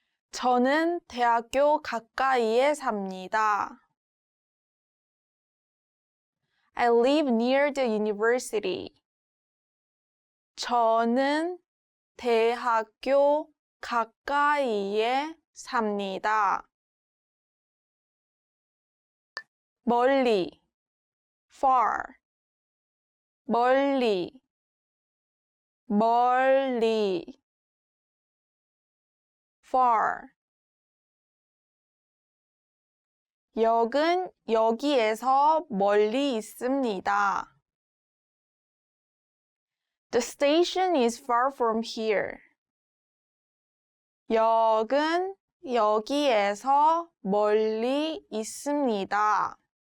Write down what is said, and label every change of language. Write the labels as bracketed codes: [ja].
[ko] 저는 대학교 가까이에 삽니다. [en] I live near the university. [ko] 저는 대학교 가까이에 삽니다. 멀리, [en] far. [ko] 멀리, 멀리, far. 역은 여기에서 멀리 있습니다. [en] The station is far from here. [ko] 역은 여기에서 멀리 있습니다.